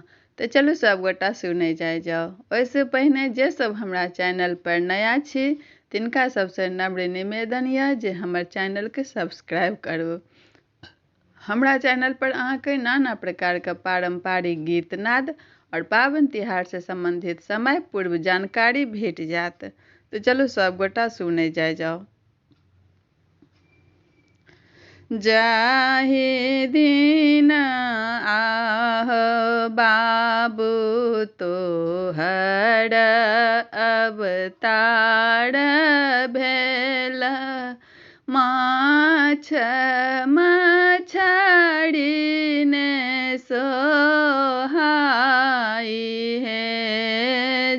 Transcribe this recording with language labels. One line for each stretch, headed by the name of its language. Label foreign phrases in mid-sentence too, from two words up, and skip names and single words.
Maithili: तऽ चलू सब गोटा सुनै जाओ। ओहिसँ पहिने जे सब हमरा चैनल पर नया छी तिनका सबसे नम्र निवेदन यऽ जे हमर चैनलके सब्सक्राइब करू। हमरा चैनल पर अहाँके नाना प्रकारके पारंपरिक गीत नाद और पाबनि तिहार से संबंधित समय पूर्व जानकारी भेट जात। तो चलो सब गोटा सुने जाओ। जाहि दिन आह बाबू तोहर अवतार भेल, माछ मछरी ने सोहाई है।